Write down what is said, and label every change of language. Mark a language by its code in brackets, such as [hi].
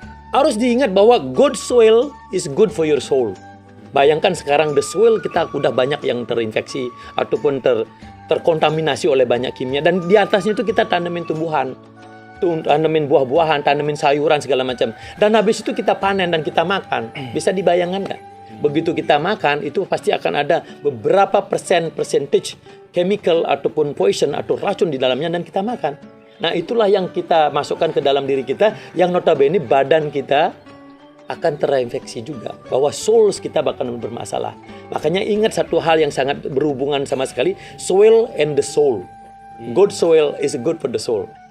[id] Harus diingat bahwa [en] good soil is good for your soul. [id] Bayangkan sekarang [en] the soil [id] kita udah banyak yang terinfeksi ataupun terkontaminasi oleh banyak kimia, dan di atasnya itu kita tanamin tumbuhan. tanemin buah-buahan, tanemin sayuran segala macam. Dan habis itu kita panen dan kita makan. Bisa dibayangkan nggak? Begitu kita makan itu pasti akan ada beberapa [en] percentage chemical [id] ataupun poison atau racun di dalamnya dan kita makan. Nah, itulah yang kita masukkan ke dalam diri kita yang notabene badan kita akan terinfeksi juga, bahwa souls kita bakal bermasalah. Makanya ingat satu hal yang sangat berhubungan sama sekali, [en] soil and the soul. Good soil is good for the soul.